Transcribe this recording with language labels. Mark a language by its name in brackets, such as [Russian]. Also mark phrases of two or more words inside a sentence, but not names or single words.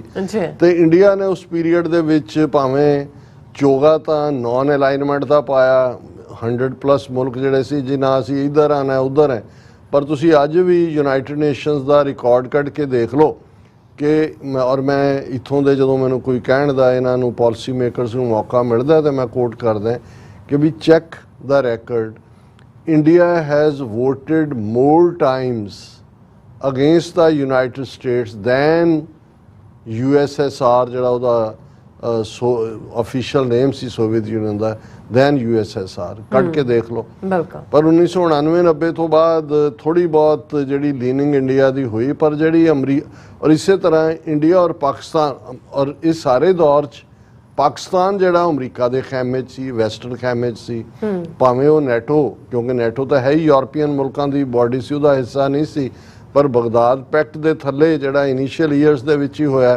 [Punjabi] ਤੇ ਇੰਡੀਆ ਨੇ ਉਸ ਪੀਰੀਅਡ ਦੇ ਵਿੱਚ ਭਾਵੇਂ ਚੋਗਾ ਤਾਂ [English] non alignment [Punjabi] ਦਾ ਪਾਇਆ, 100+ ਮੁਲਕ ਜਿਹੜੇ ਸੀ ਜੀ, ਨਾ ਅਸੀਂ ਇੱਧਰ ਆਣਾ ਉੱਧਰ ਹੈ, ਪਰ ਤੁਸੀਂ ਅੱਜ ਵੀ ਯੂਨਾਈਟਿਡ ਨੇਸ਼ਨਸ ਦਾ ਰਿਕਾਰਡ ਕੱਢ ਕੇ ਦੇਖ ਲਓ ਕਿ ਔਰ ਮੈਂ ਇੱਥੋਂ ਦੇ ਜਦੋਂ ਮੈਨੂੰ ਕੋਈ ਕਹਿਣ ਦਾ ਇਹਨਾਂ ਨੂੰ [English] policy makers [Punjabi] ਨੂੰ ਮੌਕਾ ਮਿਲਦਾ ਤਾਂ ਮੈਂ ਕੋਟ ਕਰਦਾ ਕਿ ਵੀ ਚੈੱਕ ਦਾ ਰੈਕਰਡ, [English] India has voted more times against the United States than USSR, [Punjabi] ਜਿਹੜਾ ਉਹਦਾ [English] official name [Punjabi] ਸੀ ਸੋਵੀਅਤ ਯੂਨੀਅਨ ਦਾ, [English] then USSR, [Punjabi] ਕੱਢ ਕੇ ਦੇਖ ਲਓ। ਪਰ 1999-90 ਤੋਂ ਬਾਅਦ ਥੋੜੀ ਬਹੁਤ ਜਿਹੜੀ ਲੀਨਿੰਗ ਇੰਡੀਆ ਦੀ ਹੋਈ, ਪਰ ਜਿਹੜੀ ਔਰ ਇਸੇ ਤਰ੍ਹਾਂ ਇੰਡੀਆ ਔਰ ਪਾਕਿਸਤਾਨ, ਔਰ ਇਸ ਸਾਰੇ ਦੌਰ 'ਚ ਪਾਕਿਸਤਾਨ ਜਿਹੜਾ ਅਮਰੀਕਾ ਦੇ ਖੈਮੇ 'ਚ ਸੀ, ਵੈਸਟਰਨ ਖੈਮੇ 'ਚ ਸੀ, ਭਾਵੇਂ ਉਹ ਨੈਟੋ, ਕਿਉਂਕਿ ਨੈਟੋ ਤਾਂ ਹੈ ਹੀ ਯੂਰਪੀਅਨ ਮੁਲਕਾਂ ਦੀ ਬਾਡੀ ਸੀ, ਉਹਦਾ ਹਿੱਸਾ ਨਹੀਂ ਸੀ, ਪਰ ਬਗਦਾਦ ਪੈਕਟ ਦੇ ਥੱਲੇ ਜਿਹੜਾ [English] initial years [Punjabi] ਦੇ ਵਿੱਚ ਹੀ ਹੋਇਆ।